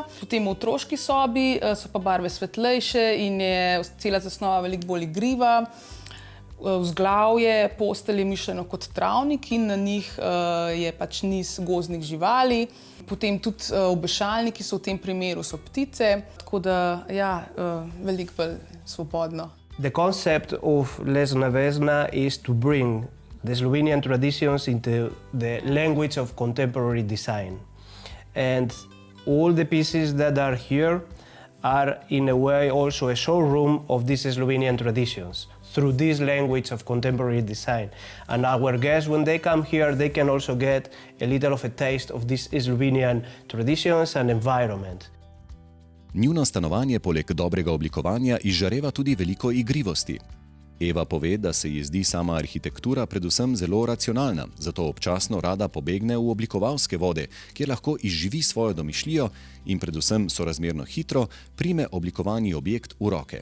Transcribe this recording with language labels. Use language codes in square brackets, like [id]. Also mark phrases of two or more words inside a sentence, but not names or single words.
[sl] Potem v otroški sobi so pa barve svetlejše in je cela zasnova veliko bolj igriva. Vzglavje postelj je mišljeno kot travnik in na njih je niz gozdnih živali. Potem tudi obešalniki so v tem primeru so ptice, tako da veliko bolj svobodno. [en] The concept of Lesna Vesna is to bring the Slovenian traditions into the language of contemporary design. And all the pieces that are here are in a way also a showroom of these Slovenian traditions through this language of contemporary design. And our guests, when they come here, they can also get a little of a taste of these Slovenian traditions and environment. [sl] Njuno stanovanje poleg dobrega oblikovanja izžareva tudi veliko igrivosti. Eva pove, da se ji zdi sama arhitektura predvsem zelo racionalna, zato občasno rada pobegne v oblikovalske vode, kjer lahko izživi svojo domišljijo in predvsem sorazmerno hitro prime oblikovani objekt v roke.